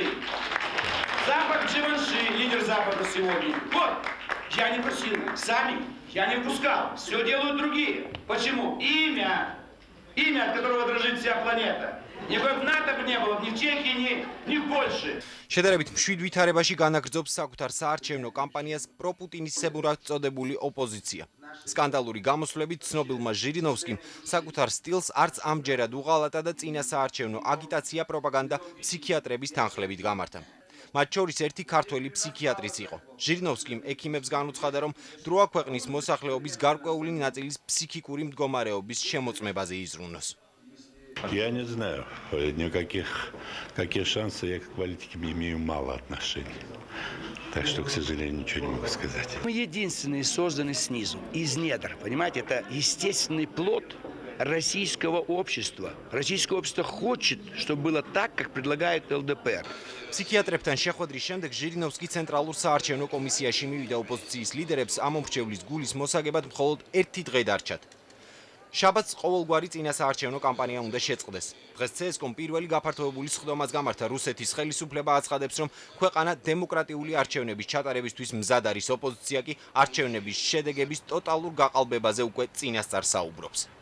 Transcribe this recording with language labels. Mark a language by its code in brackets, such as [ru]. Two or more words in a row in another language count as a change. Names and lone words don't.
[ru] Запах Givenchy, лидер Запада сегодня. Вот, я не просил, сами, я не впускал, все делают другие. Почему? Имя, от которого дрожит вся планета. Никакой бы НАТО бы не было ни в Чехии, ни в Польше. [ka] შედარებით მშვიდ ვითარებაში განაგრძობს საკუთარ საარჩევნო კამპანიას პროპუტინისებურად წოდებული ოპოზიცია. სკანდალური გამოსვლებით ცნობილმა ჟირინოვსკიმ საკუთარ სტილს არც ამჯერად უღალატა და წინა საარჩევნო აგიტაცია პროპაგანდა ფსიქიატრების თანხლებით გამართა. მათ შორის ერთი ქართველი ფსიქიატრიც იყო. ჟირინოვსკიმ ექიმებს განუცხადა, რომ დროა ქვეყნის მოსახლეობის გარკვეული ნაწილის ფსიქიკური მდგომარეობის შემოწმებაზე იზრუნოს. [ru] Я не знаю, какие шансы, я к политике имею мало отношений. Так что, к сожалению, ничего не могу сказать. Мы единственные созданы снизу, из недр, понимаете, это естественный плод российского общества. Российское общество хочет, чтобы было так, как предлагает ЛДПР. [ka] ფსიქიატრებთან შეხვედრის შემდეგ ჟირინოვსკი ცენტრალურ საარჩევნო კომისიაში მივიდა ოპოზიციის ლიდერებს ამომრჩევლის გულის მოსაგებად მხოლოდ ერთი დღე დარჩათ. შაბათს ყოველგვარი წინა საარჩევნო კამპანია უნდა შეწყდეს. დღეს CSKOM პირველი გაფართოებული სხდომას გამართა რუსეთის ხელისუფლება აცხადებს, რომ ქვეყანა დემოკრატიული არჩევნების ჩატარებისთვის მზად არის, ოპოზიცია კი არჩევნების შედეგების ტოტალურ გაყალბებაზე უკვე წინასწარ საუბრობს.